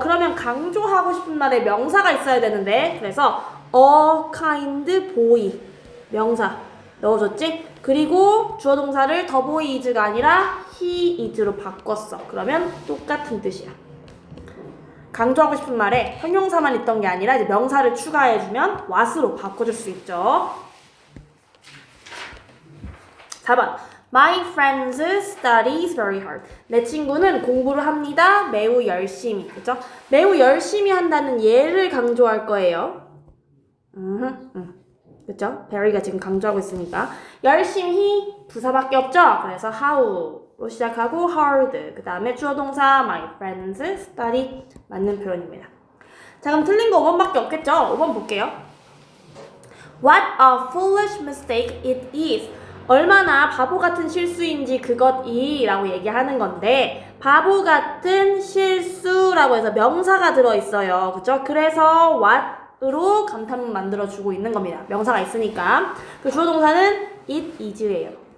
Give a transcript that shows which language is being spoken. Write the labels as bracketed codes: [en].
[ko] 그러면 강조하고 싶은 말에 명사가 있어야 되는데, 그래서 [en] a kind boy [ko] 명사 넣어줬지? 그리고 주어 동사를 [en] the boy is [ko] 가 아니라 he is로 바꿨어. 그러면 똑같은 뜻이야. 강조하고 싶은 말에 형용사만 있던 게 아니라 이제 명사를 추가해주면 what으로 바꿔줄 수 있죠. [en] 4번 My friends studies very hard. [ko] 내 친구는 공부를 합니다. 매우 열심히. 그죠? 매우 열심히 한다는 예를 강조할 거예요. 그쵸? very가 지금 강조하고 있으니까 열심히 부사밖에 없죠? 그래서 how로 시작하고 hard, 그 다음에 주어 동사 [en] my friends study [ko] 맞는 표현입니다. 자, 그럼 틀린 거 5번밖에 없겠죠? 5번 볼게요. [en] What a foolish mistake it is. [ko] 얼마나 바보 같은 실수인지 그것이 라고 얘기하는 건데, 바보 같은 실수라고 해서 명사가 들어있어요. 그쵸? 그래서 what으로 감탄문 만들어주고 있는 겁니다. 명사가 있으니까. 그 주어 동사는 it is예요.